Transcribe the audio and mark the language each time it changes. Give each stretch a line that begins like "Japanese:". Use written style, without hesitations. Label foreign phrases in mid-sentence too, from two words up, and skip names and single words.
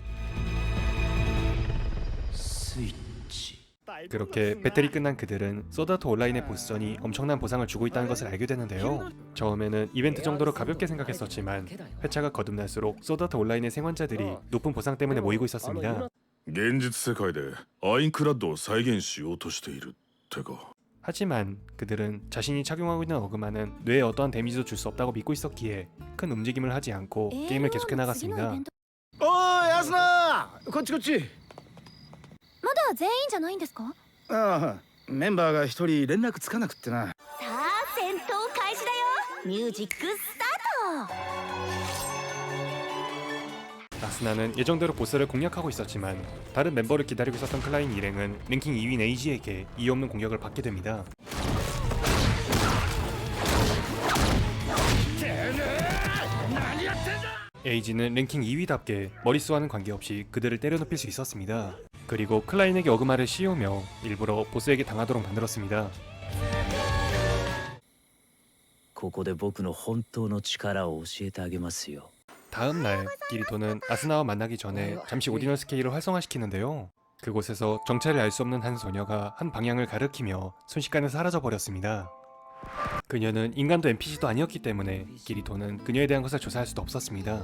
Korean: 그렇게 배틀이 끝난 그들은 소드아트 온라인의 보스전이 엄청난 보상을 주고 있다는 것을 알게 되는데요. 처음에는 이벤트 정도로 가볍게 생각했었지만 회차가 거듭날수록 소드아트 온라인의 생환자들이 높은 보상 때문에 모이고 있었습니다.
Japanese: 現実世界でアインクラッドを再現しようとしているってか。
Korean: 하지만 그들은 자신이 착용하고 있는 어그마는 뇌에 어떠한 데미지도 줄 수 없다고 믿고 있었기에 큰 움직임을 하지 않고 게임을 계속해 나갔습니다.
Japanese: おいアスナこっちこっち。まだ全員じゃないんですか？ああメンバーが一人連絡つかなくってな。さあ戦闘開始だよ。ミュージックスタート。
Korean: 아스나는 예정대로 보스를 공략하고 있었지만 다른 멤버를 기다리고 있었던 클라인 일행은 랭킹 2위인 에이지에게 이유 없는 공격을 받게 됩니다. 에이지는 랭킹 2위답게 머릿수와는 관계없이 그들을 때려눕힐 수 있었습니다. 그리고 클라인에게 어그마를 씌우며 일부러 보스에게 당하도록 만들었습니다.
Japanese: ここで僕の本当の力を教えてあげますよ。
Korean: 다음 날 기리토는 아스나와 만나기 전에 잠시 오디널 스케일을 활성화시키는데요. 그곳에서 정체를 알 수 없는 한 소녀가 한 방향을 가리키며 순식간에 사라져 버렸습니다. 그녀는 인간도 NPC도 아니었기 때문에 기리토는 그녀에 대한 것을 조사할 수도 없었습니다.